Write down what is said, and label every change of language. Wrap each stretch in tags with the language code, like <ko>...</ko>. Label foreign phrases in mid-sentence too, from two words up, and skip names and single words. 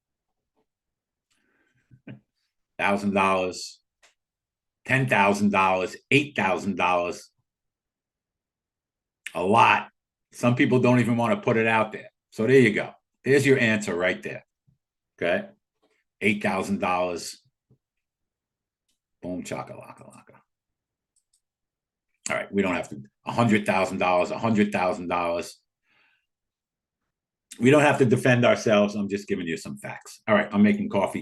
<en>$1,000, $10,000, $8,000. A lot. Some people don't even want to put it out there. So there you go. There's your answer right there. Okay. $8,000. Boom, chaka-laka-laka. All right. We don't have to. $100,000, $100,000. We don't have to defend ourselves. I'm just giving you some facts. All right. I'm making coffee.</en>